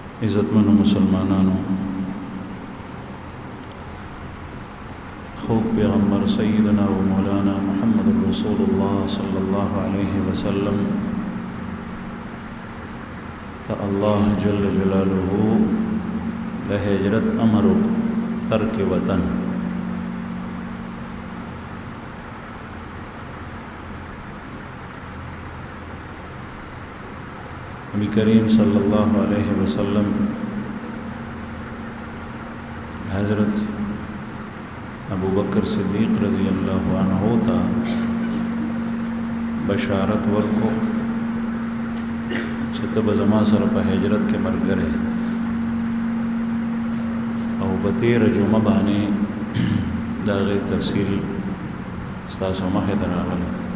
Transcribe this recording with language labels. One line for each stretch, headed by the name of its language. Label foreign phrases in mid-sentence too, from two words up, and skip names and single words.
Pashto: عزتمنو مسلمانانو، خوب پیغمبر
Arabic: سیدنا و مولانا محمد رسول الله صلی الله علیه وسلم
Pashto: تا الله
Arabic: جل جلاله
Pashto: د هجرت امر ترک وطن. نبی کریم
Arabic: صلی اللہ علیہ وسلم
Pashto: حضرت ابو بکر صدیق
Arabic: رضی اللہ عنہ
Pashto: تا بشارت ورکو چې ته به زما سره په هجرت کې ملګری او په تېره جمعه باندې د هغې تفصیل ستاسو مخې ته راغلی.